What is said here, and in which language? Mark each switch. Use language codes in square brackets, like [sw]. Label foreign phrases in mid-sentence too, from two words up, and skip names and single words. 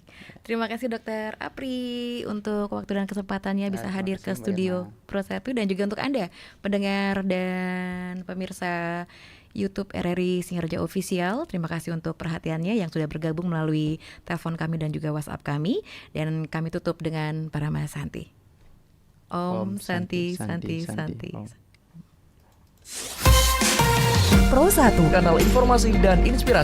[id] Terima kasih Dokter Apri untuk waktu dan kesempatannya bisa hadir ke studio Pro 1, dan juga untuk Anda pendengar dan pemirsa YouTube RRI Singaraja Official. Terima kasih untuk perhatiannya yang sudah bergabung melalui telepon kami dan juga WhatsApp kami, dan kami tutup dengan Parama Santi. Om Santi Santi Santi. Pro 1 Kanal informasi dan inspirasi